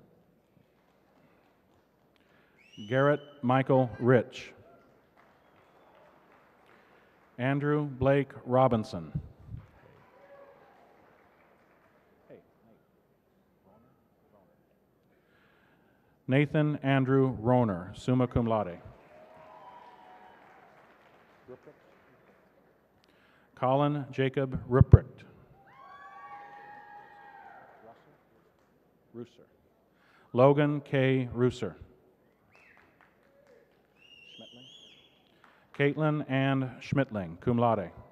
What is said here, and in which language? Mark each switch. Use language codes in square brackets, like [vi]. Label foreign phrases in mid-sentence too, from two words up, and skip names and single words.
[en] Garrett Michael Rich. Andrew Blake Robinson. Nathan Andrew Roner, [la] summa cum laude. [en] Colin Jacob Ruprecht. Russer. Logan K. Russer. Caitlin Ann Schmittling, [la] cum laude.